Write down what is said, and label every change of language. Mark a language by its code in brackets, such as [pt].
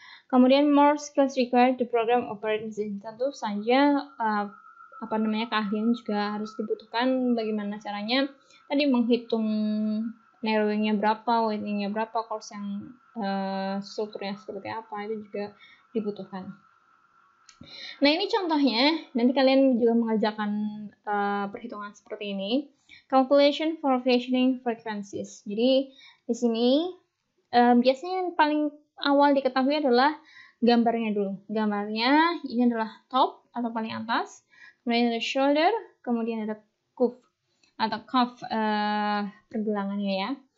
[en] Kemudian more skills required to program operations. [id] Tentu saja keahlian juga harus dibutuhkan. Bagaimana caranya tadi menghitung narrowingnya berapa, widening-nya berapa, course yang strukturnya seperti apa, itu juga dibutuhkan. Nah, ini contohnya, nanti kalian juga mengerjakan perhitungan seperti ini. [en] Calculation for fashioning frequencies. [id] Jadi di sini biasanya yang paling awal diketahui adalah gambarnya dulu. Gambarnya ini adalah top atau paling atas, kemudian ada shoulder, kemudian ada cuff pergelangannya ya.